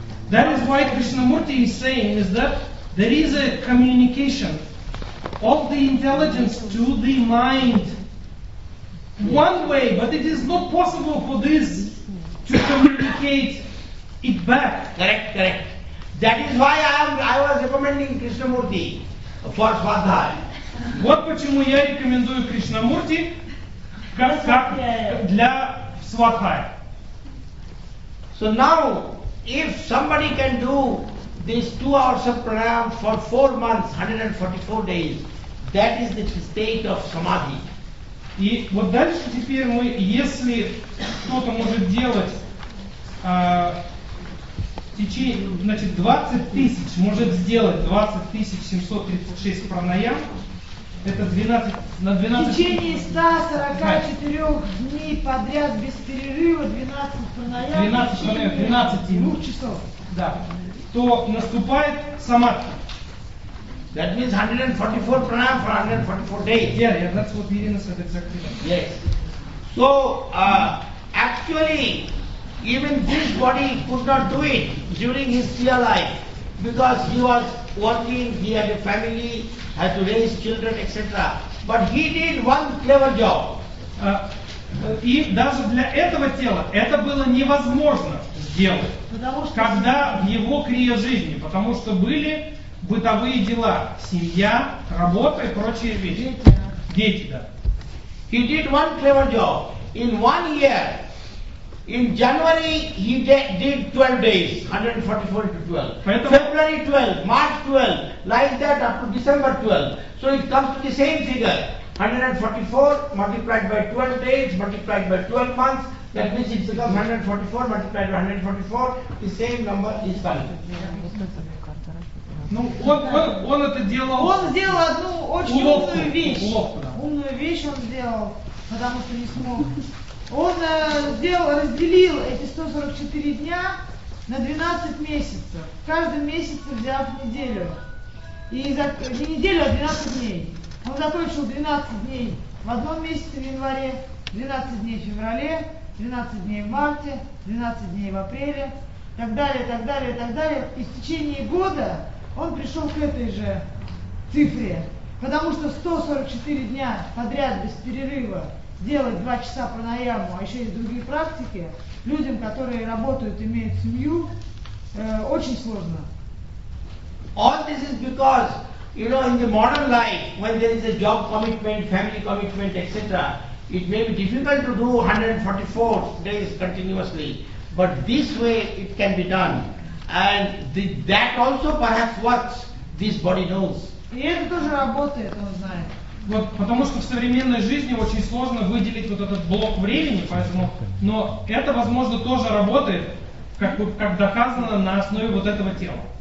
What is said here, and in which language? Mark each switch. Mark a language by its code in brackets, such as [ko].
[en] That is why Krishnamurti is saying is that there is a communication of the intelligence to the mind one way, but it is not possible for this to communicate it back. Correct, correct. That is why I was recommending Krishnamurti for Swadhyay. [ru] Вот почему я рекомендую Кришнамурти как для Свадхая. [en] So now, if somebody can do this 2 hours of pranayam for 4 months, 144 days, that is the state of samadhi. [ru] И вот дальше теперь мы, если кто-то может делать 20 736 пранаям, это 12 на 12. В течение 144 дней подряд без перерыва 12 пранаям. 12 пранаям, 12 минут. 2 часов. Да. То наступает самадхи. [en] That means 144 pranayam for 144 days. Yeah, that's what Irina said exactly. Yes. So actually, even this body could not do it during his real life because he was working, he had a family. Had to raise children, etc. But he did one clever job. [ru] И даже для этого тела это было невозможно сделать. Когда в его крия жизни, потому что были бытовые дела, семья, работа и прочие вещи. Дети, да. [en] He did one clever job. In 1 year, in January he did 12 days, 144 into 12. [ru] Поэтому [en] February 12, March 12. Like that up to December 12. So it comes to the same figure. 144 multiplied by 12 days multiplied by 12 months. That means it becomes 144 multiplied by 144. The same number is coming. [ru] Ну, он это делал. Он сделал одну очень умную вещь. Уловку, да. Умную вещь он сделал, потому что не смог. Он разделил эти 144 дня на 12 месяцев. В каждом месяце взял неделю. И за не неделю, а 12 дней. Он закончил 12 дней в одном месяце в январе, 12 дней в феврале, 12 дней в марте, 12 дней в апреле, так далее, так далее, так далее. И в течение года он пришел к этой же цифре. Потому что 144 дня подряд без перерыва делать 2 часа пранаяму, а еще есть другие практики, людям, которые работают, имеют семью, очень сложно. [en] All this is because, you know, in the modern life, when there is a job commitment, family commitment, etc., it may be difficult to do 144 days continuously, but this way it can be done. And that also perhaps works, this body knows. [ru] И это тоже работает, он знает. Вот, потому что в современной жизни очень сложно выделить вот этот блок времени, поэтому, но это, возможно, тоже работает, как доказано на основе вот этого тела.